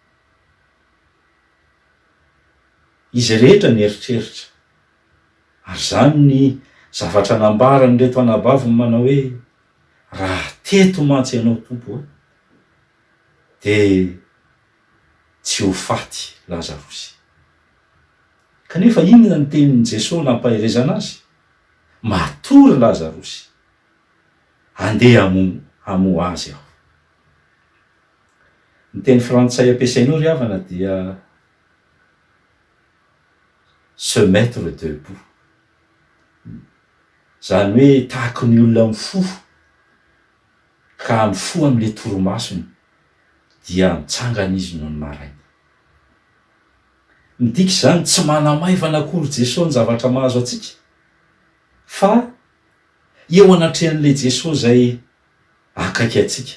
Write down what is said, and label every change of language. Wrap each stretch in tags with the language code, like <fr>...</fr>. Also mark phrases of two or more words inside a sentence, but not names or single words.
<mg>Izy rehetra nieritreritra, ary zany ny zavatra nambarany reto anabaviny manao hoe raha teto mantsy ianao tompo de tsy ho faty Lazarosy. Kanefa inona ny tenin'i Jesosy nampahirezana azy? Matory Lazarosy, andeha hamo azy aho. Ny teny frantsay ampiasainao ry havana dia</mg> <fr>se mettre debout.</fr> <mg>Zany hoe tahaka ny olona mifo, ka mifo am'le toromasony dia mitsangana izy noho ny maraina. Midika zany tsy manamaivana akory Jesosy ny zavatra mahazo atsika, fa eo anatrehan'le Jesosy zay akaiky atsika.</mg>